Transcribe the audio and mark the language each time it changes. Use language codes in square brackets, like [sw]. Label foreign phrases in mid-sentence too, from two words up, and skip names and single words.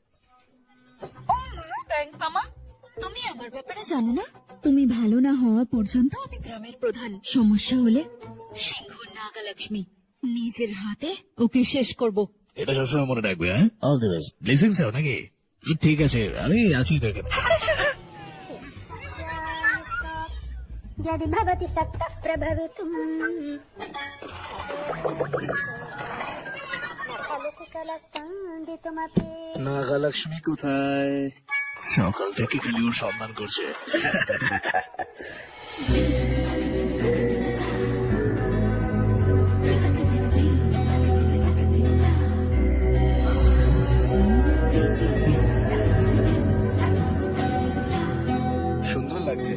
[bn] মামা, তুমি আমার ব্যাপারে জানো না? তুমি ভালো না হওয়া পর্যন্ত আমি গ্রামের প্রধান। সমস্যা হলে সিংহ নাগালক্ষ্মী নিজের হাতে ওকে শেষ করব। এটা সবসময় মনে রাখবে, হ্যাঁ। [en] all the best. [bn] ব্লেসিংস চাও নাকি? ঠিক আছে, আমি আছি তো এখানে। [sa] यदि भवति शक्तः प्रभवितुम् खलु कुशलस्पन्दितुमपि। [bn] নাগালক্ষ্মী কোথায়? সকাল থেকে খালি ওর সন্ধান করছে। সুন্দর লাগছে।